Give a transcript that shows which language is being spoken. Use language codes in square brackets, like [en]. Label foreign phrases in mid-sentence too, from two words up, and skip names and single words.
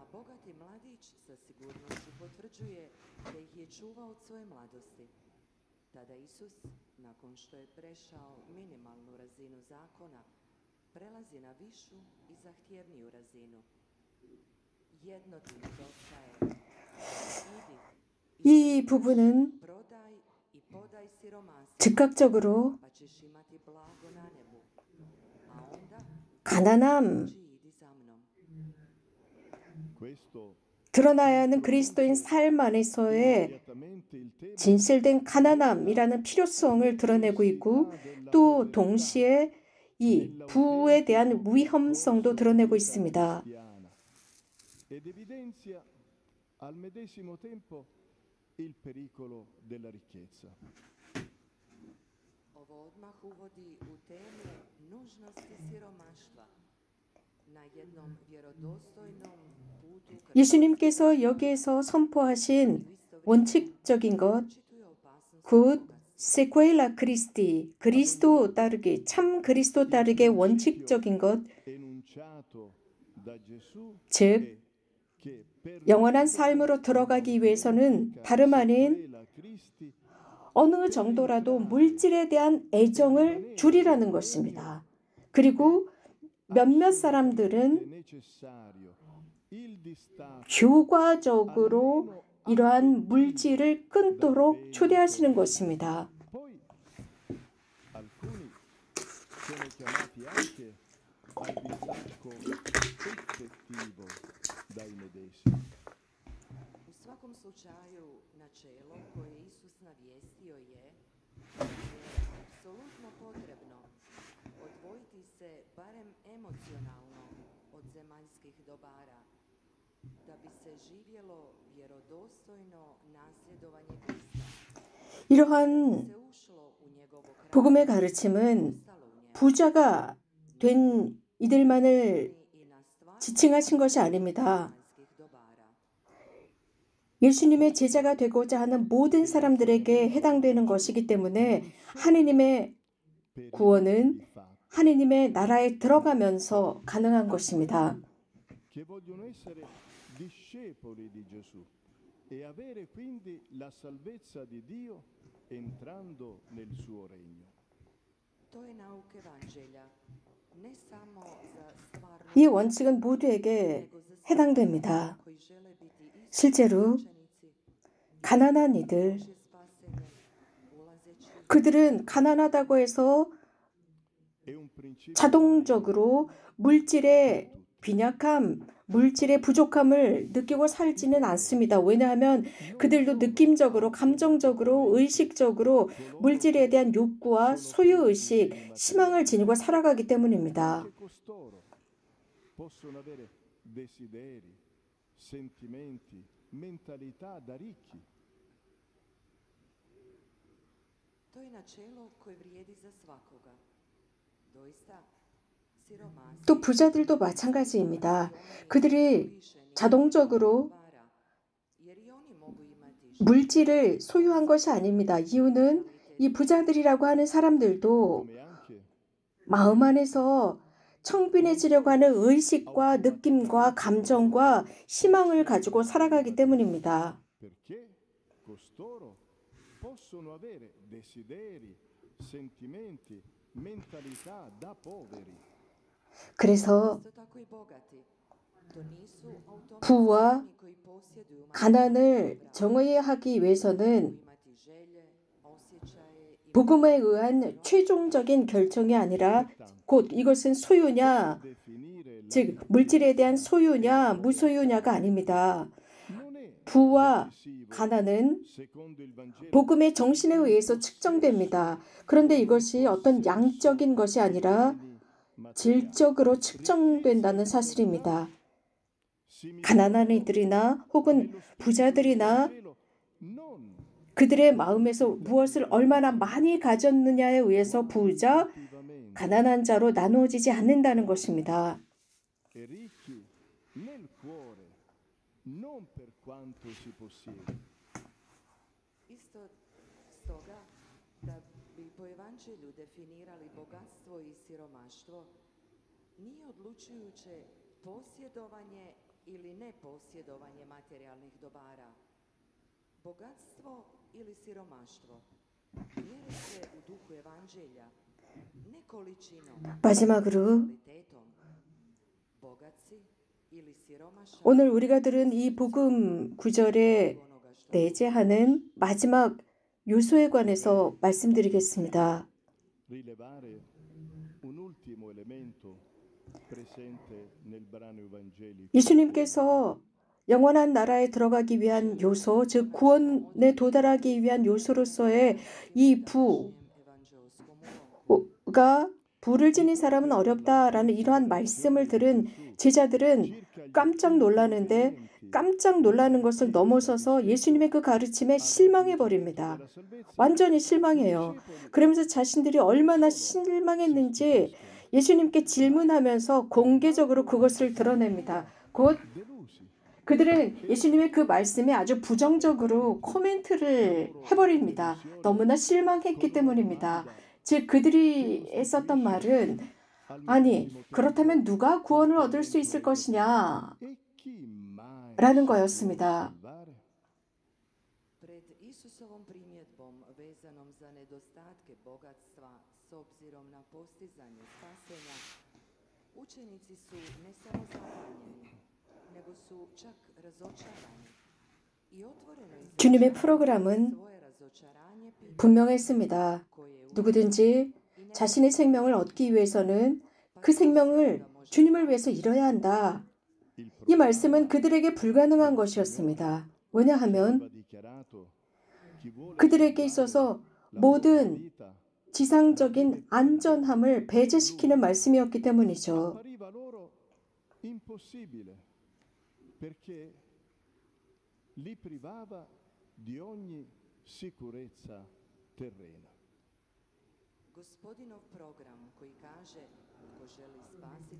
[hr] a bogati mladić sa sigurnošću potvrđuje da ih je čuvao od svoje mladosti. Tada Isus, nakon što je prešao minimalnu razinu zakona, prelazi na višu i zahtjevniju razinu. Jedno ti nedostaje. [ko] 이 부분은 [hr] Prodaj i podaj siromasima, [ko] 즉각적으로 [hr] pa ćeš imati blago na nebu. A onda [ko] 가난함, [hr] idi za mnom. [it] Questo [ko] 드러나야 하는 그리스도인 삶 안에서의 [it] immediatamente il tema [ko] 진실된 가난함이라는 필요성을 드러내고 있고 또 동시에 이 부에 대한 위험성도 드러내고 있습니다. [it] cristiana ed evidenzia al medesimo tempo il pericolo della ricchezza. [hr] Ovo odmah uvodi u temu nužnosti siromaštva. Na jednom vjerodostojnom putu ka [ko] 예수님께서 여기에서 선포하신 원칙적인 것, [hr] čituju opasnost [ko] 곧 [la] sequela Christi, [ko] 그리스도 따르기, 참 그리스도 따르기의 원칙적인 것, [it] Enunciato da Gesù [ko] 즉 [it] che per [ko] 영원한 삶으로 들어가기 위해서는 다름 아닌 [it] quella Cristi [ko] 어느 정도라도 물질에 대한 애정을 줄이라는 것입니다. 그리고 몇몇 [it] è [ko] 사람들은 [it] necessario il distacco [ko] 교과적으로 이러한 물질을 끊도록 초대하시는 것입니다. [it] poi alcuni sono chiamati anche al distacco effettivo dai medesimi. [hr] U svakom slučaju, načelo koje Isus navijestio je da je apsolutno potrebno odvojiti se barem emocionalno od zemaljskih dobara, da bi se živjelo vjerodostojno nasljedovanje Krista, [ko] 이러한 [hr] se ušlo u njegovo [ko] 복음의 [hr] kraljestvo, [ko] 가르침은 [hr] ostalo u njemu [ko] 부자가 된 이들만을 [hr] i na stvar [ko] 지칭하신 것이 아닙니다. [hr] zemaljskih dobara. [ko] 예수님의 제자가 되고자 하는 모든 사람들에게 해당되는 것이기 때문에 하느님의 [it] Per [ko] 구원은 [it] il fatto [ko] 하느님의 나라에 들어가면서 가능한 것입니다. [it] che vogliono essere discepoli di Gesù e avere quindi la salvezza di Dio entrando nel suo regno. [hr] To je nauk evanđelja, ne samo za stvarno [ko] 이 원칙은 모두에게 [hr] nego za sve [ko] 해당됩니다. [hr] koji žele biti isti [ko] 실제로 [hr] učenici [ko] 가난한 이들, [hr] Božje spasenje, ulazeći [ko] 그들은 가난하다고 해서 [it] È un principio [ko] 자동적으로 물질의 빈약함, 물질의 부족함을 느끼고 살지는 않습니다. 왜냐하면 그들도 느낌적으로, 감정적으로, 의식적으로 물질에 대한 욕구와 소유의식, 희망을 지니고 살아가기 때문입니다. [it] che costoro possono avere desideri, sentimenti, mentalità da ricchi. [hr] To je načelo koje vrijedi za svakoga. Doista, siromasi [ko] 또 부자들도 마찬가지입니다. 그들이 자동적으로 [hr] dobara, jer i oni mogu imati [ko] 물질을 소유한 것이 아닙니다. 이유는 이 부자들이라고 하는 사람들도 [it] Come anche [ko] 마음 안에서 청빈해지려고 하는 의식과 느낌과 감정과 희망을 가지고 살아가기 때문입니다. [it] perché costoro possono avere desideri, sentimenti, mentalità da poveri. [ko] 그래서 [hr] isto tako i bogati. To nisu [ko] 부와 [hr] automatski oni koji posjeduju [ko] 가난을 정의하기 위해서는 [hr] imati želje, osjećaje i [ko] 복음에 의한 최종적인 결정이 아니라 곧 이것은 소유냐, [it] Definire la [ko] 즉 물질에 대한 소유냐, 무소유냐가 아닙니다. [it] non è [ko] 부와 [it] decisivo [ko] 가난은 [it] secondo il Vangelo [ko] 복음의 정신에 의해서 측정됩니다. 그런데 이것이 어떤 양적인 것이 아니라 질적으로 측정된다는 사실입니다. 가난한 이들이나 혹은 부자들이나 [it] Vangelo non [ko] 그들의 마음에서 무엇을 얼마나 많이 가졌느냐에 의해서 부자, [it] attivamente [ko] 가난한 자로 나누어지지 않는다는 것입니다. [it] e ricchi nel cuore, non per quanto si possiede. [hr] isto stoga da bi po evanđelju definirali bogatstvo i siromaštvo nije odlučujuće posjedovanje ili neposjedovanje materijalnih dobara, bogatstvo ili siromaštvo. Mjere se u duhu evanđelja, ne količinom, [ko] 마지막으로 [hr] kvalitetom. Bogatci ili siromašni [ko] 오늘 우리가 들은 이 복음 구절에 [hr] onoga što [ko] 내재하는 마지막 요소에 관해서 말씀드리겠습니다. [it] rilevare un ultimo elemento presente nel brano evangelico. [ko] 예수님께서 영원한 나라에 들어가기 위한 요소, 즉 구원에 도달하기 위한 요소로서의 이 [hr] evanđelskom ulomku [ko] 부가 부를 지닌 사람은 어렵다라는 이러한 말씀을 들은 제자들은 깜짝 놀라는데 깜짝 놀라는 것을 넘어서서 예수님의 그 가르침에 실망해 버립니다. 완전히 실망해요. 그러면서 자신들이 얼마나 실망했는지 예수님께 질문하면서 공개적으로 그것을 드러냅니다. 곧 그들은 예수님의 그 말씀에 아주 부정적으로 코멘트를 해버립니다. 너무나 실망했기 때문입니다. 즉 그들이 했었던 말은 아니 그렇다면 누가 구원을 얻을 수 있을 것이냐 [it] E chi mai [ko] 라는 거였습니다. [it] salvare? [hr] pred Isusovom primjedbom vezanom za nedostatke bogatstva s obzirom na postizanje spasenja, učenici su ne samo zapanjeni, nego su čak razočarani. I otvoreno [ko] 주님의 프로그램은 [hr] svoje razočaranje pitaju [ko] 분명했습니다. [hr] koje je [ko] 누구든지 자신의 생명을 얻기 위해서는 그 생명을 주님을 위해서 잃어야 한다. 이 말씀은 그들에게 불가능한 것이었습니다. 왜냐하면 [it] Va dichiarato chi vuole [ko] 그들에게 있어서 모든 [it] vita [ko] 지상적인 안전함을 배제시키는 말씀이었기 때문이죠. [it] appariva loro impossibile perché li privava di ogni sicurezza terrena. [hr] Gospodinov program koji kaže ko želi spasiti